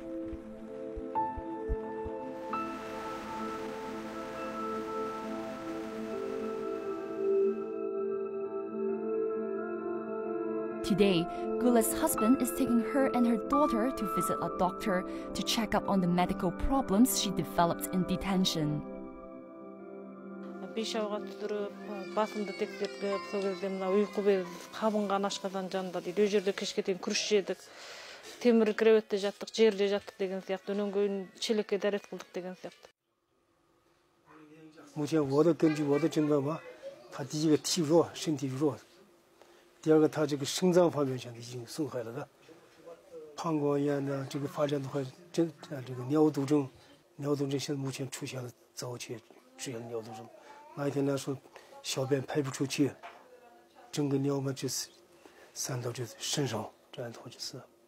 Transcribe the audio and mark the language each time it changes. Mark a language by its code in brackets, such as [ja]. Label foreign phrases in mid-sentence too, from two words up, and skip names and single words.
[en] Today, Gula's husband is taking her and her daughter to visit a doctor to check up on the medical problems she developed in detention. [kk] Басымды тексертіп, сол кезде мына ұйқы без қабынған ашқазан жанында дейді. Өз жерде кешке дейін күріш жедік, темір креветте жаттық, жерде жаттық деген сияқты, өнен кейін шелекке дәрет қылдық деген сияқты. [zh] 目前我的根据我的诊断吧，他第一个体弱，身体弱，第二个他这个肾脏方面现在已经损害了的，膀胱炎呢，这个发展的话，这个尿毒症现在目前出现了早期出现尿毒症。那一天来说，小便排不出去，整个尿嘛就是散到这身上，这样的话就是。